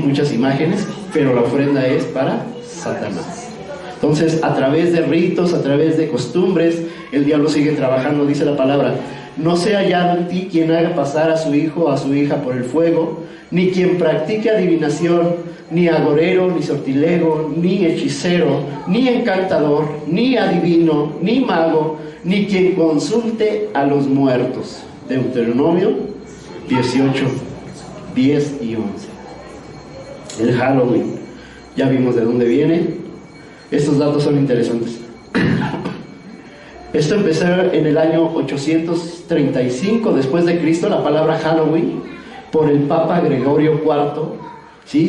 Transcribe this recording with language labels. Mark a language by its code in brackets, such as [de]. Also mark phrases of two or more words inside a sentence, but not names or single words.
[es] Muchas imágenes, pero la ofrenda es para Satanás. Entonces, a través de ritos, a través de costumbres, el diablo sigue trabajando. Dice la palabra, no se ha hallado en ti quien haga pasar a su hijo o a su hija por el fuego, ni quien practique adivinación, ni agorero, ni sortilego, ni hechicero, ni encantador, ni adivino, ni mago, ni quien consulte a los muertos. Deuteronomio 18, 10 y 11. El Halloween, ya vimos de dónde viene. Estos datos son interesantes. Esto empezó en el año 835 después de Cristo, la palabra Halloween, por el Papa Gregorio IV, ¿sí?